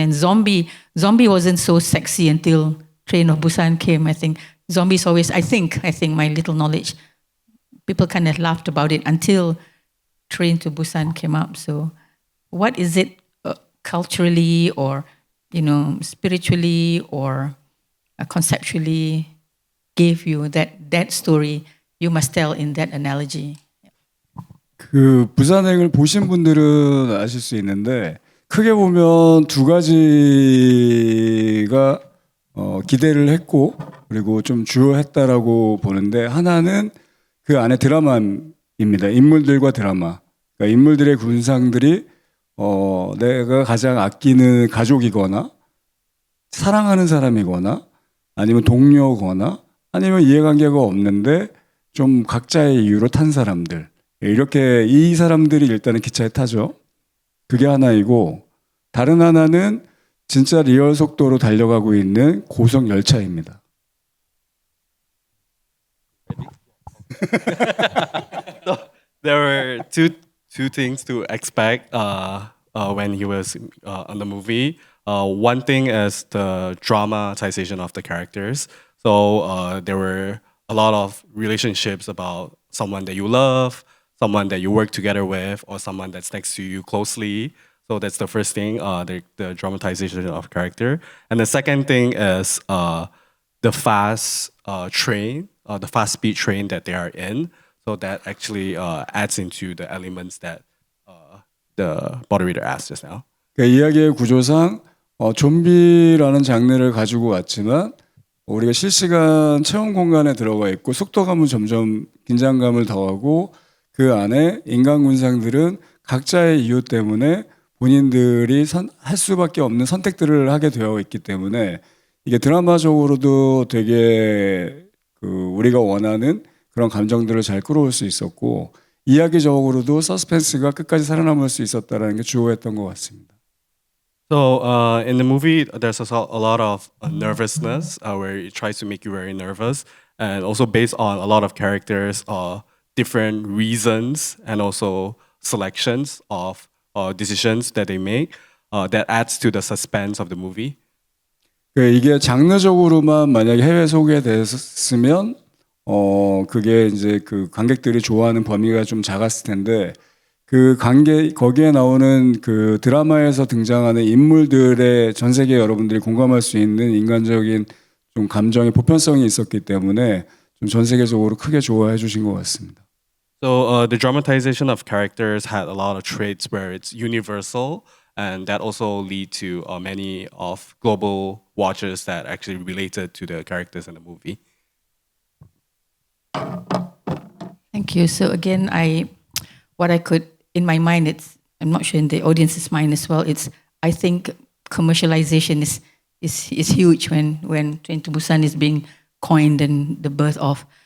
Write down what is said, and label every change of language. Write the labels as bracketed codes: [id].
[en] And zombie wasn't so sexy until Train of Busan came. I think zombies always, I think my little knowledge, people kind of laughed about it until Train to Busan came up. So what is it culturally or, spiritually or conceptually gave you that story you must tell in that analogy? [ko] 그 부산행을 보신 분들은 아실 수 있는데 크게 보면 두 가지가 기대를 했고 그리고 좀 주요했다라고 보는데, 하나는 그 안에 드라마입니다. 인물들과 드라마. 그러니까 인물들의 군상들이 내가 가장 아끼는 가족이거나 사랑하는 사람이거나 아니면 동료거나 아니면 이해관계가 없는데 좀 각자의 이유로 탄 사람들, 이렇게 이 사람들이 일단은 기차에 타죠. 그게 하나이고, 다른 하나는 진짜 리얼 속도로 달려가고 있는 고속 열차입니다. [en] So there were two things to expect when he was on the movie. One thing is the dramatization of the characters. So there were a lot of relationships about someone that you love, someone that you work together with, or someone that's next to you closely. So that's the first thing, the dramatization of character. And the second thing is the fast train, the fast speed train that they are in. So that actually adds into the elements that the moderator asked just now. [ko] 이야기의 구조상 좀비라는 장르를 가지고 왔지만 우리가 실시간 체험 공간에 들어가 있고 속도감은 점점 긴장감을 더하고, 그 안에 인간 군상들은 각자의 이유 때문에 본인들이 할 수밖에 없는 선택들을 하게 되어 있기 때문에 이게 드라마적으로도 되게 우리가 원하는 그런 감정들을 잘 끌어올 수 있었고, 이야기적으로도 서스펜스가 끝까지 살아남을 수 있었다는 게 주요했던 것 같습니다. [en] So in the movie, there's also a lot of nervousness where it tries to make you very nervous, and also based on a lot of characters, different reasons, and also selections of decisions that they make, that adds to the suspense of the movie. [ko] 이게 장르적으로만 만약에 해외 소개됐으면 그게 이제 그 관객들이 좋아하는 범위가 좀 작았을 텐데, 거기에 나오는 그 드라마에서 등장하는 인물들의 전 세계 여러분들이 공감할 수 있는 인간적인 좀 감정의 보편성이 있었기 때문에 좀 좀 전 세계적으로 크게 좋아해 주신 것 같습니다. [en] So the dramatization of characters had a lot of traits where it's universal, and that also lead to many of global watchers that actually related to the characters in the movie. Thank you. So again, what I could, in my mind, I'm not sure in the audience's mind as well, I think commercialization is huge when Train to Busan is being coined and the birth of.